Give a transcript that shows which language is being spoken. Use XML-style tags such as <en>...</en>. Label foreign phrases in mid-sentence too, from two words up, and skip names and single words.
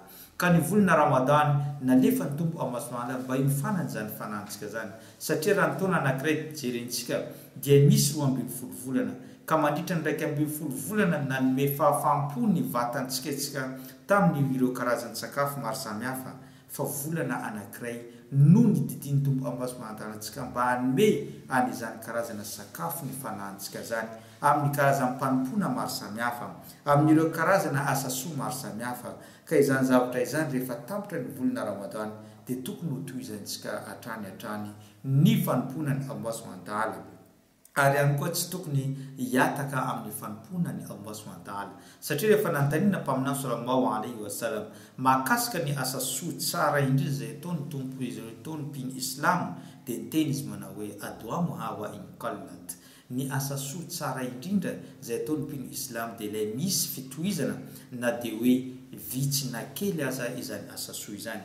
<mg>Ka ny volana ramadana nalefa ny tompo amin'ny maso mandahala mba hiofanana zany fanahintsika zany, satria raha ny taona anankiray jerentsika dia misy 12 volana ka mandritra ny 12 volana nanome fahafaham-po ny vatantsika tamin'ny ireo karazany sakafo maro samihafa, fa volana anankiray no ny didiny tompo amin'ny maso mandahala antsika mba hanome an'izany karazana sakafo ny fanahintsika zany amin'ny karazany mpanompona maro samihafa, amin'ireo karazana asasoa maro samihafa. Ka izany zavatra izany rehefa tampotra ny volana ramadana dia tokony ho tohizantsika hatrany ny fanomponany amin'ny maso mandahala, ary ihany koa tsy tokony hiataka amin'ny fanomponany amin'ny maso mandahala, satria rehefa nanontaniana mpaminany</mg> <ar>صلى الله عليه وسلم</ar> <mg>mahakasika ny asa soa tsara indrindra izay ataony tompo izy ataony mpino islamo dia niteny izy manao hoe</mg> <ar>أدومها وإن قلت,</ar> <mg>ny asa soa tsara indrindra izay ataony mpino islamo dia ilay misy fitohizana na dia hoe vitsy na kely aza izany asa soa izany.</mg>